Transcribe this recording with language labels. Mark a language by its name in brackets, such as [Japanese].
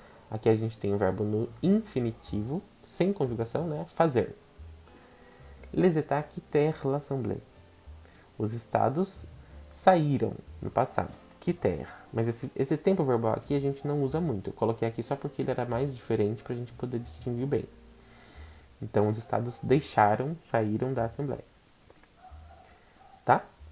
[Portuguese] Aqui a gente tem o verbo no infinitivo, sem conjugação, né? Fazer. [French] Les états quittèrent l'assemblée. [Portuguese] Os estados saíram no passado. Quitter. Mas esse tempo verbal aqui a gente não usa muito. Eu coloquei aqui só porque ele era mais diferente para a gente poder distinguir bem. Então, os estados deixaram, saíram da Assembleia. Tá?